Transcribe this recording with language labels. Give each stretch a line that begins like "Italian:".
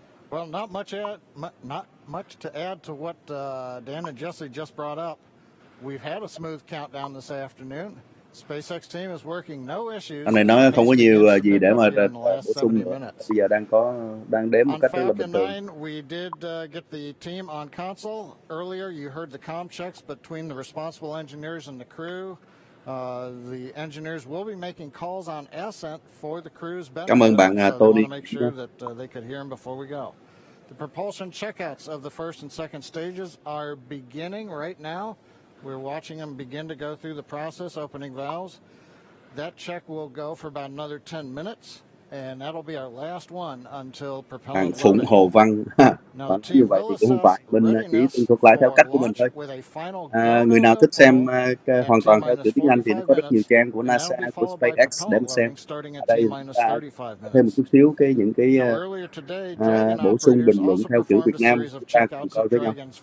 English: Well, not much to add to what Dan and Jesse just brought up. We've had a smooth countdown this afternoon. SpaceX team is working no issues.
Vietnamese: Anh này nói không có nhiều gì để mà bổ sung nữa. Bây giờ đang đếm một cách rất là bình thường.
English: We did get the team on console. Earlier, you heard the comm checks between the responsible engineers and the crew. The engineers will be making calls on ascent for the crew's benefit.
Vietnamese: Cảm ơn bạn Tony.
English: To make sure that they could hear them before we go. The propulsion checkouts of the first and second stages are beginning right now. We're watching them begin to go through the process, opening valves. That check will go for about another 10 minutes. And that'll be our last one until propellant.
Vietnamese: Phụng Hồ Văn, như vậy thì cũng không phải, mình chỉ tuân thủ lại theo cách của mình thôi. Người nào thích xem hoàn toàn theo chữ tiếng Anh thì nó có rất nhiều trang của NASA, của SpaceX để mà xem. Ở đây ta thêm một chút xíu những cái bổ sung bình luận theo chữ Việt Nam, chúng ta cùng coi với nhau.